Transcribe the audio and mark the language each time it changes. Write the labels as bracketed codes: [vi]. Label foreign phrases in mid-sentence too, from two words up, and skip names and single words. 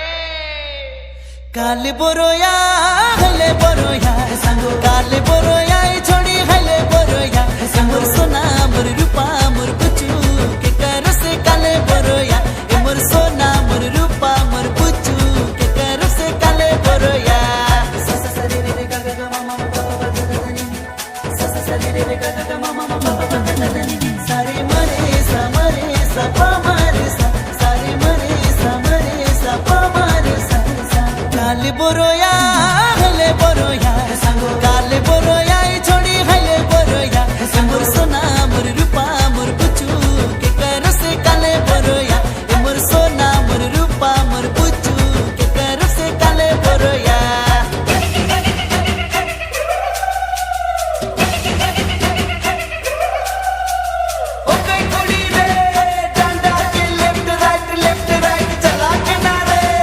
[hne] काले बोरोया हले बोरोया सांगो काले बोरोया छोड़ी हले बोरोया मोर सोना मोर रूपा मोर बुचू के कर से काले बोरोया ए मोर सोना मोर रूपा मोर बुचू के कर से काले बोरोया सा सा सा रे रे गा गा गा मा मा मा पा पा पा धा धा धा नी नी सा सा सा रे रे गा गा गा मा मा मा पा पा पा धा धा धा नी नी सारे मरे सा पा मारे सा सारे मरे सा पा मारे सा काले बोरोया हले बोरोया सांगो काले बोरोया छोड़ी हले बोरोया मोर सोना मोर रूपा मोर बुचू के कर से काले बोरोया मोर सोना मोर रूपा मोर बुचू के कर से काले बोरोया ओ कई कुड़ी रे डंडा के [en] left right [hne] चला के ना रे